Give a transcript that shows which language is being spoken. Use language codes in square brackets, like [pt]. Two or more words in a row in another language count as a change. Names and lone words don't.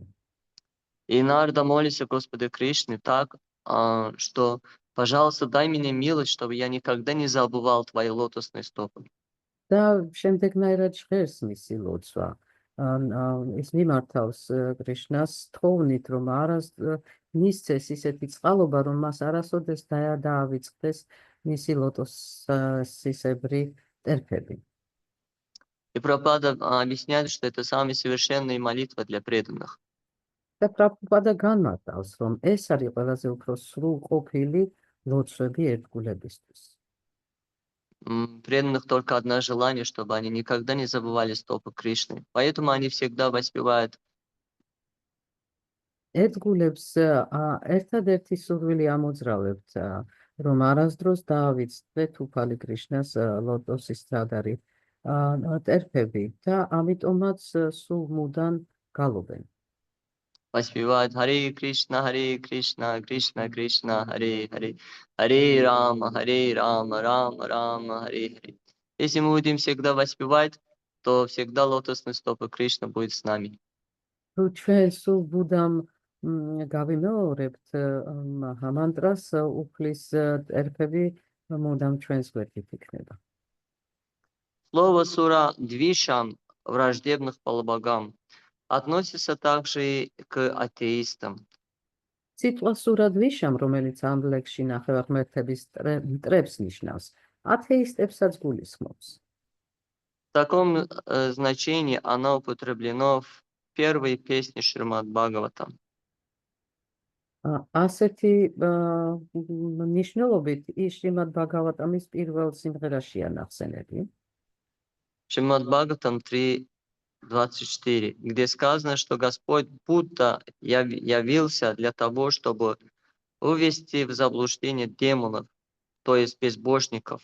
[ru] И Нарада молится Господу Кришне так, что, пожалуйста, дай мне милость, чтобы я никогда не забывал твои лотосные стопы. [ka] და შემდეგნაირად ჟღერს მისი ლოცვა. ის მიმართავს კრიშნას თხოვნით, რომ მისცეს ისეთი წყალობა, რომ მას არასოდეს დაავიწყდეს მისი ლოტოსისებრი ტერფები. [ru] И Прабхупада объясняет, что это самая совершенная молитва для преданных. [ka] და პრაბჰუპადა განმარტავს, რომ ეს არის ყველაზე უფრო სრულყოფილი ლოცვები ერთგულებისთვის. [ru] Преданных только одно желание, чтобы они никогда не забывали стопы Кришны. Поэтому они всегда воспевают. [ka] ერთგულებს ერთადერთი სურვილი ამოძრავებთ, რომ არასდროს დაავიწყდეთ უფალი კრიშნას ლოტოსის ძადარი ტერფები და ამიტომაც სულ მუდამ გალობენ. [sa] Воспевают हरे कृष्ण, कृष्ण कृष्ण, हरे हरे, हरे राम, राम राम, हरे हरे. [ru] Если мы будем всегда воспевать, то всегда лотосные стопы Кришны будет с нами. [ka] თუ ჩვენ სულ მუდამ გავიმეორებთ მანტრას, უფლის ტერფები მუდამ ჩვენს გვერდით იქნება. [ru] Слово [sa] सुर द्विषाम्, [ru] враждебных полубогам, относится также и к атеистам. [ka] სიტყვა [sa] सुर द्विषाम्, [ka] რომელიც ამ ლექსში ნახევარღმერთების მტრებს ნიშნავს, ათეისტებსაც გულისხმობს. [ru] В таком значении оно употреблено в первой песне Шримад Бхагаватам. [ka] ასეთი ნიშნულობით ის შრიმად ბაგავატამის პირველ სიმღერაშია ნახსენები. [ru] Шримад Бхагаватам 3.24, где сказано, что Господь Будда явился для того, чтобы вывести в заблуждение демонов, то есть безбожников.